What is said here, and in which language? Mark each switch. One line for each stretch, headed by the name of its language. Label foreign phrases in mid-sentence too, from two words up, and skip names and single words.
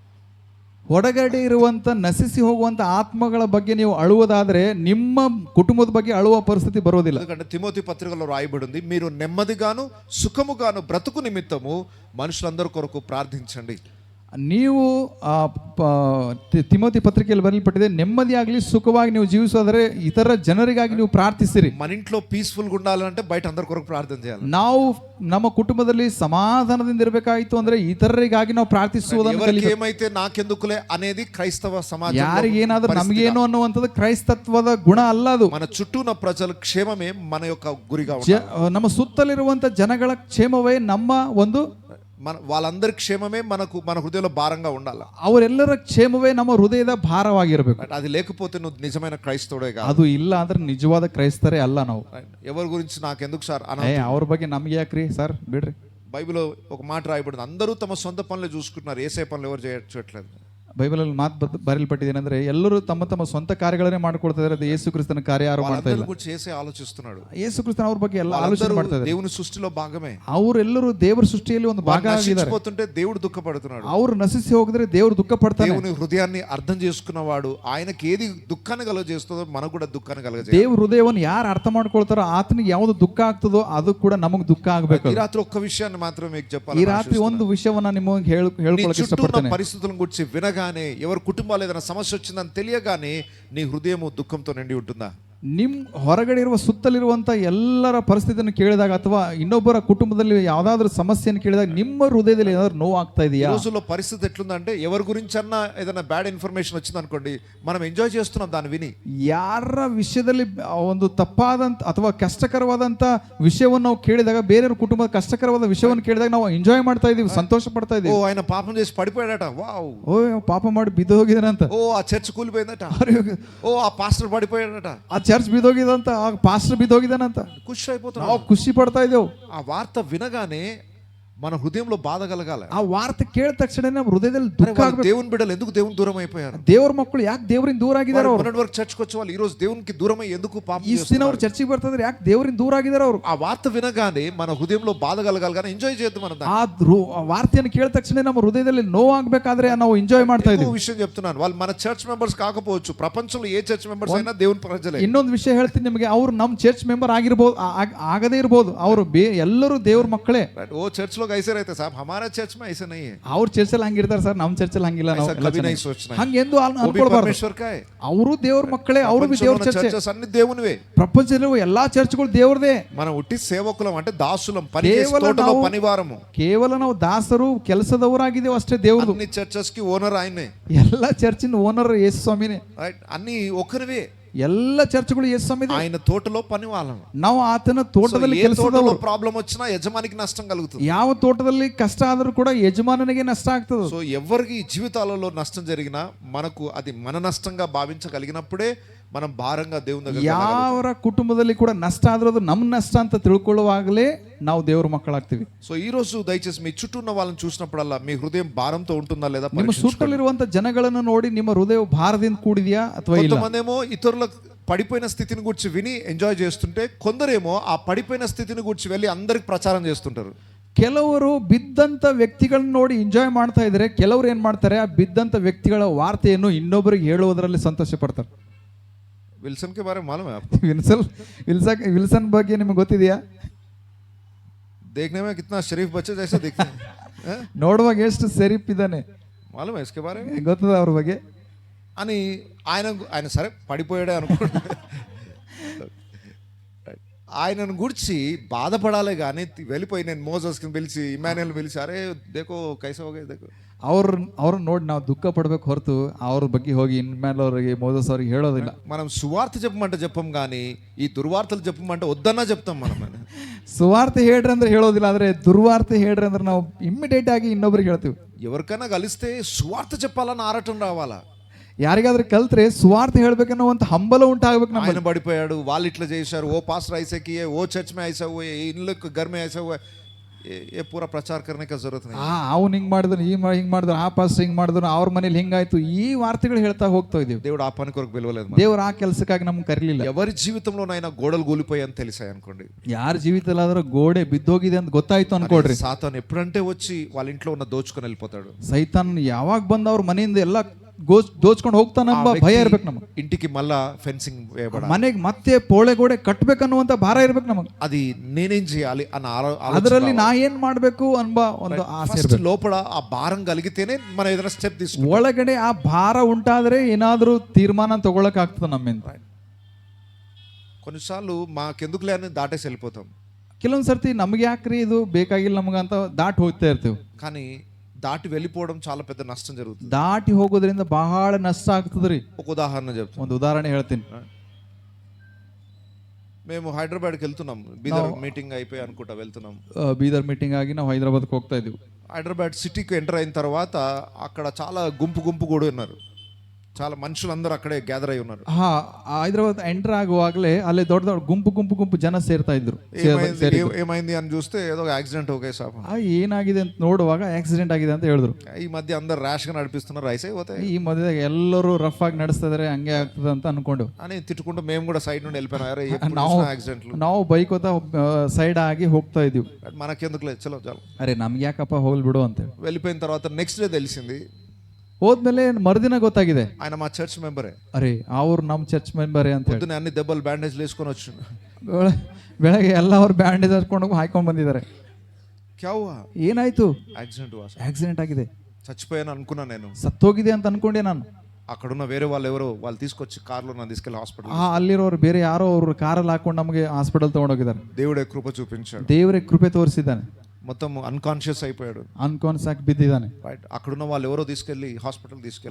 Kannada: ಹೊರಗಡೆ ಇರುವಂತ ನಶಿಸಿ ಹೋಗುವಂತ ಆತ್ಮಗಳ ಬಗ್ಗೆ ನೀವು ಅಳುವುದಾದ್ರೆ ನಿಮ್ಮ ಕುಟುಂಬದ ಬಗ್ಗೆ ಅಳುವ ಪರಿಸ್ಥಿತಿ ಬರೋದಿಲ್ಲ.
Telugu: ఎందుకంటే తిమోతి పత్రికలో రాయబడి ఉంది, మీరు నెమ్మదిగాను సుఖముగాను బ్రతుకు నిమిత్తము మనుషులందరి కొరకు ప్రార్థించండి.
Kannada: ನೀವು ತಿಮೋತಿ ಪತ್ರಿಕೆಯಲ್ಲಿ ಬರೆಯಲ್ಪಟ್ಟಿದೆ, ನೆಮ್ಮದಿಯಾಗಲಿ ಸುಖವಾಗಿ ನೀವು ಜೀವಿಸೋದ್ರೆ ಇತರ ಜನರಿಗಾಗಿ ನೀವು ಪ್ರಾರ್ಥಿಸಿರಿ.
Telugu: మన ఇంట్లో పీస్ఫుల్ గా ఉండాలంటే బయట అందరి కొరకు ప్రార్థన చేయాలి.
Kannada: ನಾವು ನಮ್ಮ ಕುಟುಂಬದಲ್ಲಿ ಸಮಾಧಾನದಿಂದ ಇರಬೇಕಾಯಿತು ಅಂದ್ರೆ ಇತರರಿಗಾಗಿ ನಾವು ಪ್ರಾರ್ಥಿಸುವುದನ್ನು ಕಲಿಬೇಕು.
Telugu: ఏమైతే నాకెందుకులే అనేది క్రైస్తవ సమాజం.
Kannada: ಯಾರಿಗೇನಾದ್ರೂ ನಮಗೇನು ಅನ್ನುವಂಥದ್ದು ಕ್ರೈಸ್ತತ್ವದ ಗುಣ ಅಲ್ಲ ಅದು.
Telugu: మన చుట్టూ ఉన్న ప్రజల క్షేమమే మన యొక్క గురిగా ఉండాలి.
Kannada: ನಮ್ಮ ಸುತ್ತಲಿರುವಂತ ಜನಗಳ ಕ್ಷೇಮವೇ ನಮ್ಮ ಒಂದು,
Telugu: వాళ్ళందరి క్షేమమే మన హృదయంలో భారంగా ఉండాలి.
Kannada: ಅವರೆಲ್ಲರ ಕ್ಷೇಮವೇ ನಮ್ಮ ಹೃದಯದ ಭಾರವಾಗಿರಬೇಕು.
Telugu: అది లేకపోతే నువ్వు నిజమైన క్రైస్తవుడే కాదు.
Kannada: ಅದು ಇಲ್ಲ ಅಂದ್ರೆ ನಿಜವಾದ ಕ್ರೈಸ್ತರೇ ಅಲ್ಲ ನಾವು.
Telugu: ఎవరి గురించి నాకెందుకు సార్
Kannada: ಅವ್ರ ಬಗ್ಗೆ ನಮ್ಗೆ ಯಾಕ್ರಿ ಸರ್, ಬಿಡ್ರಿ.
Telugu: బైబిల్లో ఒక మాట రాయబడింది, అందరూ తమ సొంత పనులే చూసుకుంటున్నారు, ఏసే పనులు ఎవరు చేయట్లేదు.
Kannada: ಬೈಬಲಲ್ಲಿ ಮಾತು ಬರೆಯಲ್ಪಟ್ಟಿದೆ ಏನಂದ್ರೆ, ಎಲ್ಲರೂ ತಮ್ಮ ತಮ್ಮ ಸ್ವಂತ ಕಾರ್ಯಗಳನ್ನೇ ಮಾಡ್ಕೊಳ್ತಾ ಇದ್ದಾರೆ, ಯೇಸು ಕ್ರಿಸ್ತನ ಕಾರ್ಯ ಯಾರು ಮಾಡ್ತಾ ಇಲ್ಲ.
Telugu: ఏసే ఆలోచిస్తున్నాడు.
Kannada: ಯೇಸು ಕ್ರಿಸ್ತನ ಅವ್ರ ಬಗ್ಗೆ ಎಲ್ಲ ಆಲೋಚನೆ ಮಾಡ್ತಾ ಇದ್ದಾರೆ.
Telugu: దేవుని సృష్టిలో భాగమే.
Kannada: ಅವರೆಲ್ಲರೂ ದೇವರ ಸೃಷ್ಟಿಯಲ್ಲಿ ಒಂದು ಭಾಗ ಆಗಿದ್ದಾರೆ.
Telugu: పోతుంటే దేవుడు దుఃఖపడుతున్నాడు.
Kannada: ಅವರು ನಶಿಸಿ ಹೋಗಿದ್ರೆ ದೇವರು ದುಃಖ ಪಡ್ತಾನೆ.
Telugu: దేవుని హృదయాన్ని అర్థం చేసుకున్నవాడు, ఆయనకి ఏది దుఃఖాన్ని కలుగజేస్తుందో మనకు కూడా దుఃఖాన్ని కలుగజేయాలి.
Kannada: ದೇವ್ರ ಹೃದಯವನ್ನು ಯಾರು ಅರ್ಥ ಮಾಡ್ಕೊಳ್ತಾರೋ ಆತನಿಗೆ ಯಾವುದು ದುಃಖ ಆಗ್ತದೋ ಅದು ಕೂಡ ನಮಗೆ ದುಃಖ ಆಗಬೇಕು.
Telugu: ఈ రాత్రి ఒక్క విషయాన్ని మాత్రమే మీకు చెప్పాలి.
Kannada: ಈ ರಾತ್ರಿ ಒಂದು ವಿಷಯವನ್ನ ನಿಮಗೆ ಹೇಳ್ಕೊಳ್ಳಕ್ಕೆ ಇಷ್ಟಪಡ್ತೇನೆ.
Telugu: పరిస్థితుల గురించి వినగానే, ఎవరు కుటుంబాలు ఏదైనా సమస్య వచ్చిందని తెలియగానే నీ హృదయం దుఃఖంతో నిండి ఉంటుందా?
Kannada: ನಿಮ್ ಹೊರಗಡೆ ಇರುವ ಸುತ್ತಲಿರುವಂತ ಎಲ್ಲರ ಪರಿಸ್ಥಿತಿಯನ್ನು ಕೇಳಿದಾಗ ಅಥವಾ ಇನ್ನೊಬ್ಬರ ಕುಟುಂಬದಲ್ಲಿ ಯಾವ್ದಾದ್ರು ಸಮಸ್ಯೆಯನ್ನು ಕೇಳಿದಾಗ ನಿಮ್ಮ ಹೃದಯದಲ್ಲಿ ಏನಾದ್ರು ನೋವು ಆಗ್ತಾ ಇದೆಯಾ?
Telugu: ఈ రోజుల్లో పరిస్థితి ఎట్లుందంటే, ఎవరి గురించి అన్నా ఏదైనా బ్యాడ్ ఇన్ఫర్మేషన్ వచ్చింది అనుకోండి, మనం ఎంజాయ్ చేస్తున్నాం దాన్ని విని.
Kannada: ಯಾರ ವಿಷಯದಲ್ಲಿ ಒಂದು ತಪ್ಪಾದಂತ ಅಥವಾ ಕಷ್ಟಕರವಾದಂತ ವಿಷಯವನ್ನು ನಾವು ಕೇಳಿದಾಗ, ಬೇರೆಯವ್ರ ಕುಟುಂಬದ ಕಷ್ಟಕರವಾದ ವಿಷಯವನ್ನು ಕೇಳಿದಾಗ ನಾವು ಎಂಜಾಯ್ ಮಾಡ್ತಾ ಇದೀವಿ, ಸಂತೋಷ ಪಡ್ತಾ ಇದೀವಿ.
Telugu: ఓ ఆయన పాపం చేసి పడిపోయాడట, వావ్.
Kannada: ಓ ಪಾಪ ಮಾಡಿ ಬಿದ್ದು ಹೋಗಿದಾನಂತ.
Telugu: ఓ ఆ చర్చ్ కూలిపోయిందట. ఓ ఆ పాస్టర్ పడిపోయాడట.
Kannada: ಆ ಚರ್ಚ್ ಬಿದ್ದೋಗಿದಂತ, ಆ ಪಾಸ್ಟರ್ ಬಿದ್ದೋಗಿದಾನಂತ.
Telugu: ఖుషి అయిపోతున్నాం.
Kannada: ನಾವು ಖುಷಿ ಪಡ್ತಾ ಇದ್ದೇವೆ.
Telugu: ఆ వార్త వినగానే మన హృదయంలో బాధ కలగాలి.
Kannada: ಆ ವಾರ್ತೆ ಕೇಳಿದ ತಕ್ಷಣ ನಮ್ಮ ಹೃದಯದಲ್ಲಿ ದುಃಖ ಆಗಬೇಕು.
Telugu: దేవుని బిడ్డలు ఎందుకు దేవుని దూరం అయిపోయారు?
Kannada: ದೇವರ ಮಕ್ಕಳು ಯಾಕೆ ದೇವರಿಂದ ದೂರ ಆಗಿದ್ದಾರೆ? ಅವರು
Telugu: మొన్నటి వరకు చర్చ్కి వచ్చే వాళ్ళు ఈ రోజు దేవునికి దూరమై ఎందుకు పాపం
Kannada: ಈ ದಿನ ಅವರು ಚರ್ಚಿಗೆ ಬರ್ತಿದ್ದಾರೆ, ಯಾಕೆ ದೇವರಿಂದ ದೂರ ಆಗಿದ್ದಾರೆ ಅವರು?
Telugu: ఆ వార్త వినగానే మన హృదయంలో బాధ కలగాలి, కానీ ఎంజాయ్ చేద్దాం మనం.
Kannada: ಆ ವಾರ್ತೆಯನ್ನು ಕೇಳಿದ ತಕ್ಷಣ ನಮ್ಮ ಹೃದಯದಲ್ಲಿ ನೋವಾಗಬೇಕಾದ್ರೆ ನಾವು ಎಂಜಾಯ್ ಮಾಡ್ತಾ ಇದ್ದೀವಿ.
Telugu: విషయం చెప్తున్నాను, వాళ్ళు మన చర్చ్ మెంబర్స్ కాకపోవచ్చు, ప్రపంచంలో ఏ చర్చ్ మెంబర్స్ అయినా దేవుని ప్రజలే.
Kannada: ಇನ್ನೊಂದು ವಿಷಯ ಹೇಳ್ತೀನಿ ನಿಮಗೆ, ಅವರು ನಮ್ಮ ಚರ್ಚ್ ಮೆಂಬರ್ ಆಗಿರ್ಬೋದು, ಆಗದೇ ಇರಬಹುದು, ಅವರು ಎಲ್ಲರೂ ದೇವ್ರ ಮಕ್ಕಳೇ.
Telugu: ఓ చర్చ్ లో
Hindi: ऐसे रहते साहब, हमारा चर्च में ऐसे नहीं है,
Kannada: ಅವ್ರ ಚರ್ಚಲ್ಲಿ ಹಂಗಿರ್ತಾರೆ ಸರ್, ನಮ್ಮ ಚರ್ಚಲ್ಲಿ ಹಂಗಿಲ್ಲ. ನಾವು
Hindi: ऐसा कभी नहीं सोचना है.
Kannada: ಹಂಗೆಂದು
Hindi: वो भी
Kannada: ಅನ್ಕೊಳ್ಬಾರ್ದು.
Hindi: परमेश्वर का है.
Kannada: ಅವರು ದೇವ್ರ ಮಕ್ಕಳೇ, ಅವರು ಬಿ ದೇವ್ರ ಚರ್ಚೆ.
Telugu: చర్చస్ అన్ని దేవునివే.
Kannada: ప్రపంచంలో ಎಲ್ಲಾ చర్చ్ಗಳು ದೇವ್ರದೇ.
Telugu: మనం ఉట్టి సేవకులం అంటే దాసులం, పని చేసే తోటలో పనివారము.
Kannada: ಕೇವಲ ನಾವು ದಾಸರು, ಕೆಲಸದವರಾಗಿದ್ದೇವೆ ಅಷ್ಟೇ. ದೇವ್ರದು
Telugu: అన్ని చర్చెస్ కి ఓనర్ ఆయనే.
Kannada: ಎಲ್ಲ ಚರ್ಚಿನ ಓನರ್ ಯೇಸು ಸ್ವಾಮಿನೇ.
Telugu: రైట్, అన్ని ఒకరివే.
Kannada: ಎಲ್ಲ ಚರ್ಚ್ಗಳು ಯೇಸು ಸ್ವಾಮಿದೇ.
Telugu: ఆయన తోటలో పని వాళ్ళం.
Kannada: ನಾವು ಆತನ ತೋಟದಲ್ಲಿ ಕೆಲಸದವರು.
Telugu: ప్రాబ్లం వచ్చినా యజమానికి నష్టం కలుగుతుంది.
Kannada: ಯಾವ తోటದಲ್ಲಿ ಕಷ್ಟ ಆದರೂ ಕೂಡ ಯಜಮಾನನಿಗೆ ನಷ್ಟ ಆಗ್ತದೆ.
Telugu: సో ఎవరికి జీవితాలలో నష్టం జరిగినా మనకు అది మన నష్టంగా భావించగలిగినప్పుడే మనం భారంగా దేవుని దగ్గర.
Kannada: ಯಾವರ ಕುಟುಂಬದಲ್ಲಿ ಕೂಡ ನಷ್ಟ ಆದ್ರೂ ಅದು ನಮ್ಮ ನಷ್ಟ ಅಂತ ತಿಳ್ಕೊಳ್ಳುವಾಗಲೇ ನಾವು ದೇವ್ರ ಮಕ್ಕಳಾಗ್ತೀವಿ.
Telugu: సో ఈ రోజు దయచేసి మీ చుట్టూ ఉన్న వాళ్ళని చూసినప్పుడల్లా మీ హృదయం భారంతో ఉంటుందా లేదా
Kannada: ನಿಮ್ಮ ಸುತ್ತಲಿರುವಂತ ಜನಗಳನ್ನು ನೋಡಿ ನಿಮ್ಮ ಹೃದಯ ಭಾರದಿಂದ ಕೂಡಿದೆಯಾ ಅಥವಾ ಇಲ್ಲ.
Telugu: కొంతమందేమో ఇతరుల పడిపోయిన స్థితిని గురించి విని ఎంజాయ్ చేస్తుంటే, కొందరేమో ఆ పడిపోయిన స్థితిని గురించి వెళ్ళి అందరికి ప్రచారం చేస్తుంటారు.
Kannada: ಕೆಲವರು ಬಿದ್ದಂತ ವ್ಯಕ್ತಿಗಳನ್ನ ನೋಡಿ ಎಂಜಾಯ್ ಮಾಡ್ತಾ ಇದ್ರೆ, ಕೆಲವರು ಏನ್ ಮಾಡ್ತಾರೆ, ಆ ಬಿದ್ದಂತ ವ್ಯಕ್ತಿಗಳ ವಾರ್ತೆಯನ್ನು ಇನ್ನೊಬ್ಬರಿಗೆ ಹೇಳುವುದರಲ್ಲಿ ಸಂತೋಷ ಪಡ್ತಾರೆ.
Hindi: विल्सन के बारे मालूम है आपको?
Kannada: ವಿಲ್ಸನ್ ಬಗ್ಗೆ ನಿಮಗೆ ಗೊತ್ತಿದೆಯಾ?
Hindi: देखने में कितना शरीफ बच्चे जैसे दिखते हैं,
Kannada: ನೋಡುವಾಗ ಎಷ್ಟು ಶರೀಫ್ ಇದ್ದಾನೆ.
Hindi: मालूम है इसके बारे में?
Kannada: ಗೊತ್ತದ ಅವ್ರ ಬಗ್ಗೆ
Telugu: అని ఆయన సరే పడిపోయాడే అనుకోండి, ఆయనను గురించి బాధపడాలి కానీ వెళ్ళిపోయి నేను మోజస్కి పిలిచి ఇమాన్యుయల్ పిలిచి
Hindi: अरे देखो कैसा होगे देखो
Kannada: ಅವ್ರನ್ನ ನೋಡಿ ನಾವು ದುಃಖ ಪಡ್ಬೇಕು ಹೊರತು ಅವ್ರ ಬಗ್ಗೆ ಹೋಗಿ ಇನ್ಮೇಲೆ ಅವ್ರಿಗೆ ಮೋಸಸ್ ಅವ್ರಿಗೆ ಹೇಳೋದಿಲ್ಲ.
Telugu: మనం సువార్త చెప్పమంటే చెప్పం కానీ ఈ దుర్వార్తలు చెప్పమంటే వద్దన్నా చెప్తాం మనం.
Kannada: ಸುವಾರ್ತೆ ಹೇಳ್ರಿ ಅಂದ್ರೆ ಹೇಳೋದಿಲ್ಲ, ಆದ್ರೆ ದುರ್ವಾರ್ತೆ ಹೇಳ್ರಿ ಅಂದ್ರೆ ನಾವು ಇಮ್ಮಿಡಿಯೇಟ್ ಆಗಿ ಇನ್ನೊಬ್ರಿಗೆ ಹೇಳ್ತೀವಿ.
Telugu: ఎవరికైనా కలిస్తే సువార్త చెప్పాలని ఆరాటం రావాలా?
Kannada: ಯಾರಿಗಾದ್ರೂ కల్త్ರೆ సువార్ತೆ ಹೇಳ್ಬೇಕನ್ನೋ ಒಂದು ಹಂಬಲ ಉಂಟಾಗಬೇಕು.
Telugu: ఆయన పడిపోయాడు, వాళ్ళు ఇట్లా చేశారు, ఓ పాస్టర్
Hindi: ऐसे किए, वो चर्च में ऐसा हुआ, इन लोग घर में ऐसा हुआ, ये पूरा प्रचार करने का जरूरत नहीं.
Kannada: ಅವ್ನು ಹಿಂಗ್ ಮಾಡಿದ್ರು, ಹಿಂಗ್ ಮಾಡಿದ್ರು, ಆ ಪಾಸ್ಟರ್ ಹಿಂಗ್ ಮಾಡಿದ್ರು, ಅವ್ರ ಮನೇಲಿ ಹಿಂಗಾಯ್ತು, ಈ ವಾರ್ತೆಗಳು ಹೇಳ್ತಾ ಹೋಗ್ತಾ ಇದೀವಿ.
Telugu: దేవుడు ఆ పని కొరకు పిలవలేదు.
Kannada: ದೇವ್ರು ಆ ಕೆಲಸಕ್ಕಾಗಿ ನಮ್ಗೆ ಕರೀಲಿಲ್ಲ.
Telugu: ఎవరి జీవితంలోనైనా గోడలు కూలిపోయి అని తెలిసాయి అనుకోండి,
Kannada: ಯಾರ ಜೀವಿತಲ್ಲಾದ್ರೂ ಗೋಡೆ ಬಿದ್ದೋಗಿದೆ ಅಂತ ಗೊತ್ತಾಯ್ತು ಅನ್ಕೊಡ್ರಿ,
Telugu: సాతాను ఎప్పుడంటే వచ్చి వాళ్ళ ఇంట్లో ఉన్న దోచుకొని వెళ్ళిపోతాడు.
Kannada: ಸೈತಾನ್ ಯಾವಾಗ ಬಂದ ಅವ್ರ ಮನೆಯಿಂದ ಎಲ್ಲ ದೋಚ್ಕೊಂಡು ಹೋಗ್ತಾನಂಬ ಭಯ ಇರ್ಬೇಕು ನಮಗೆ.
Telugu: ఇంటికి మళ్ళా ఫెన్సింగ్ వేయబడాలి,
Kannada: ಮನೆಗೆ ಮತ್ತೆ ಪೋಳೆ ಗೋಡೆ ಕಟ್ಬೇಕನ್ನುವಂತ ಭಾರ ಇರ್ಬೇಕು ನಮಗೆ.
Telugu: అది నేనేం చేయాలి అన్న
Kannada: ಅದರಲ್ಲಿ ನಾ ಏನ್ ಮಾಡ್ಬೇಕು ಅನ್ಬ ಒಂದು ಆಸೆ ಇರ್ಬೇಕು.
Telugu: లోపల ఆ భారం కలిగితేనే మనం ఏదైనా స్టెప్ తీసుకుంటాం.
Kannada: ಒಳಗಡೆ ಆ ಭಾರ ಉಂಟಾದ್ರೆ ಏನಾದ್ರೂ ತೀರ್ಮಾನ ತಗೊಳಕ್ ಆಗ್ತದೆ ನಮ್ಮಿಂದ.
Telugu: కొన్నిసార్లు మాకెందుకులే అని దాటేసి వెళ్ళిపోతాం.
Kannada: ಕೆಲವೊಂದ್ ಸರ್ತಿ ನಮ್ಗೆ ಯಾಕ್ರಿ ಇದು ಬೇಕಾಗಿಲ್ಲ ನಮಗಂತ ದಾಟಿ ಹೋಗ್ತಾ ಇರ್ತೀವಿ.
Telugu: కానీ దాటి వెళ్ళిపోవడం చాలా పెద్ద నష్టం జరుగుతుంది.
Kannada: ದಾಟಿ ಹೋಗೋದ್ರಿಂದ ಬಹಳ ನಷ್ಟ ಆಗ್ತದ್ರಿ.
Telugu: ఒక ఉదాహరణ చెప్తాను,
Kannada: ಒಂದು ಉದಾಹರಣೆ ಹೇಳ್ತೀನಿ.
Telugu: మేము హైదరాబాద్కి వెళ్తున్నాం, బీదర్ మీటింగ్ అయిపోయి అనుకుంటా వెళ్తున్నాం.
Kannada: ಬೀದರ್ ಮೀಟಿಂಗ್ ಆಗಿ ನಾವು ಹೈದರಾಬಾದ್ಗೆ ಹೋಗ್ತಾ ಇದೀವಿ.
Telugu: హైదరాబాద్ సిటీకి ఎంటర్ అయిన తర్వాత అక్కడ చాలా గుంపు కూడా ఉన్నారు, చాలా మనుషులందరూ అక్కడే గ్యాదర్ అయి ఉన్నారు.
Kannada: ಹೈದರಾಬಾದ್ ಎಂಟರ್ ಆಗುವಾಗಲೇ ಅಲ್ಲಿ ದೊಡ್ಡ ದೊಡ್ಡ ಗುಂಪು ಜನ ಸೇರ್ತಾ ಇದ್ರು.
Telugu: ఏమైంది అని చూస్తే ఏదో యాక్సిడెంట్ ఓకే సాబ్,
Kannada: ಏನಾಗಿದೆ ಅಂತ ನೋಡುವಾಗ ಆಕ್ಸಿಡೆಂಟ್ ಆಗಿದೆ ಅಂತ ಹೇಳಿದ್ರು.
Telugu: ఈ మధ్య అందరు ర్యాష్ గా నడిపిస్తున్నారు, రైస్ అయిపోతాయి,
Kannada: ಈ ಮಧ್ಯದಾಗ ಎಲ್ಲರೂ ರಫ್ ಆಗಿ ನಡೆಸ್ತಾ ಇದಾರೆ, ಹಂಗೆ ಆಗ್ತದೆ ಅಂತ ಅನ್ಕೊಂಡು
Telugu: అని తిట్టుకుంటూ మేము కూడా సైడ్ నుండి వెళ్ళిపోయినా యాక్సిడెంట్లు.
Kannada: ನಾವು ಬೈಕ್ ಹೋತಾ ಸೈಡ್ ಆಗಿ ಹೋಗ್ತಾ ಇದೀವಿ.
Telugu: మనకెందుకులే చలో చాలు,
Kannada: ಅರೆ ನಮ್ಗೆ ಯಾಕಪ್ಪ ಹೋಗ್ಲಿ ಬಿಡು ಅಂತ
Telugu: వెళ్ళిపోయిన తర్వాత నెక్స్ట్ డే తెలిసింది,
Kannada: ಹೋದ್ಮೇಲೆ ಮರುದಿನ ಗೊತ್ತಾಗಿದೆ
Telugu: ఆయన మా చర్చ్ మెంబరే.
Kannada: ಅರೆ ಅವ್ರು ನಮ್ಮ ಚರ್ಚ್ ಮೆಂಬರೇ ಅಂತ ಹೇಳಿ.
Telugu: పొద్దున అన్ని దెబ్బలు బ్యాండేజ్ వేసుకొని వచ్చిండు.
Kannada: ಬೆಳಗ್ಗೆ ಎಲ್ಲ ಅವ್ರು ಬ್ಯಾಂಡೇಜ್ ಹಾಕೊಂಡು ಹಾಕೊಂಡು ಬಂದಿದ್ದಾರೆ.
Hindi: क्या हुआ? ఏనాಯ್ತು?
Kannada: ಆಕ್ಸಿಡೆಂಟ್ ಆಗಿದೆ.
Telugu: చచ్చిపోయాను అనుకున్నా నేను,
Kannada: ಸತ್ತೋಗಿದೆ ಅಂತ ಅನ್ಕೊಂಡೆ ನಾನು.
Telugu: అక్కడున్న వేరే వాళ్ళు ఎవరో వాళ్ళు తీసుకొచ్చి కార్లో నన్ను తీసుకెళ్ళి హాస్పిటల్.
Kannada: ಅಲ್ಲಿರೋರು ಬೇರೆ ಯಾರೋ ಅವ್ರು ಕಾರಲ್ಲಿ ಹಾಕೊಂಡು ನಮಗೆ ಹಾಸ್ಪಿಟಲ್ ತಗೊಂಡೋಗಿದ್ದಾರೆ.
Telugu: దేవుడే కృప చూపించాడు,
Kannada: ದೇವರೇ ಕೃಪೆ ತೋರಿಸಿದ್ದಾನೆ.
Telugu: మొత్తం అన్కాన్షియస్ అయిపోయాడు,
Kannada: ಅನ್ಕಾನ್ಸ್ ಆಗಿ ಬಿದ್ದಿದ್ದಾನೆ.
Telugu: రైట్, అక్కడున్న వాళ్ళు ఎవరో తీసుకెళ్ళి హాస్పిటల్ తీసుకెళ్ళి,